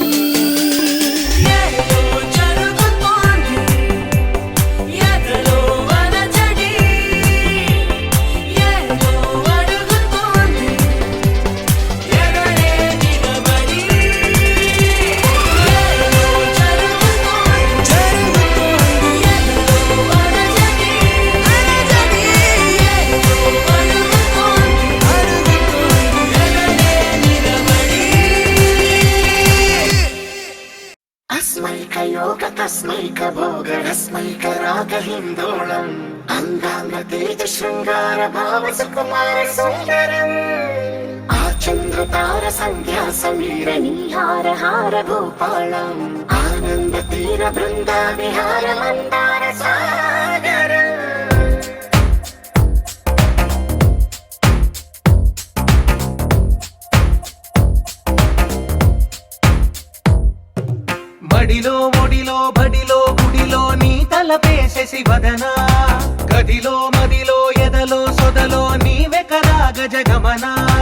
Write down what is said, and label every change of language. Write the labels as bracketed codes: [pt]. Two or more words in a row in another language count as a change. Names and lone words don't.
[te] ఏదో జరుగుతోంది ఎదలో అలజడి ఏదో అడుగుతోంది ఎదరే నిలబడి ఏదో జరుగుతోంది ఎదలో అలజడి ఏదో [sa] अस्मैकयोग तस्मैकभोगरस्मैकरागहिन्दोळम् अङ्गाङ्गतेज शृङ्गार भाव सुकुमार सुन्दरम् आचन्द्रतार सन्ध्या समीर नीहार हार भूपालम् आनन्द तीर बृन्दा विहार मन्दार सागरम् [te] మడిలో ఒడిలో బడిలో గుడిలో నీ తలపేసేసి వదనా గదిలో మదిలో ఎదలో సొదలో నీవే కదా గజగమనా